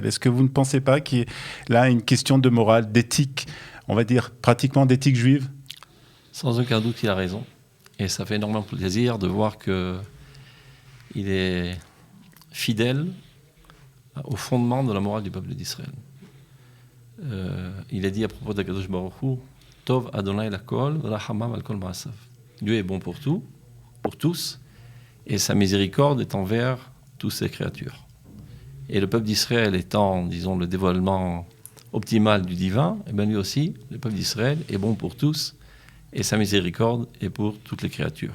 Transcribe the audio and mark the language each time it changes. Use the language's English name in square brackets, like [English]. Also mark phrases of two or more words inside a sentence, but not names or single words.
[French] Est-ce que vous ne pensez pas qu'il y ait là une question de morale, d'éthique, on va dire pratiquement d'éthique juive ? Sans aucun doute, il a raison. Et ça fait énormément plaisir de voir qu'il est fidèle au fondement de la morale du peuple d'Israël. Il est dit à propos d'Akadosh Baruch Hu, [Hebrew] טוב אדוני לכל, רחמיו על כל מעשיו. [French] Dieu est bon pour tout, pour tous, et sa miséricorde est envers toutes ses créatures. Et le peuple d'Israël étant, disons, le dévoilement optimal du divin, et bien lui aussi, le peuple d'Israël est bon pour tous, et sa miséricorde est pour toutes les créatures.